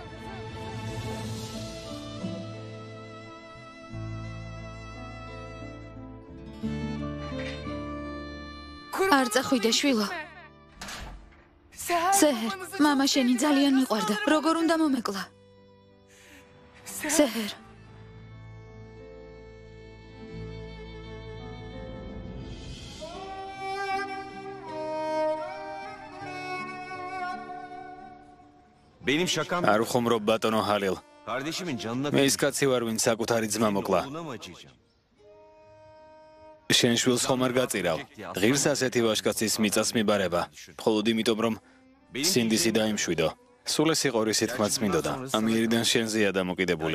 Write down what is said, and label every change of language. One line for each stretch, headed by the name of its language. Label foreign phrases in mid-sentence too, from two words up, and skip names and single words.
Georgian: არ წახვიდე შვილო. სეჰერ, მამა შენი ძალიან მიყვარდა. როგორ უნდა მომეკლა? სეჰერ.
Turkish: Benim şakam...
Georgian: არ უხუმრობ ბატონო ჰალილ.
Turkish: Kardeşimin canına...
Georgian: მე ის კაცი ვარ, ვინც საკუთარი ძმა მოკლა. შენ შვილს ხომ არ გაწირავ. ღირს ასეთი ვაჟკაცის მიწას მიბარება. მხოლოდ იმიტომ, რომ სინდისი დაიმშვიდო. სულ ეს იყო რისი თქმაც მინდოდა. ამიერიდან შენზეა დამოკიდებული.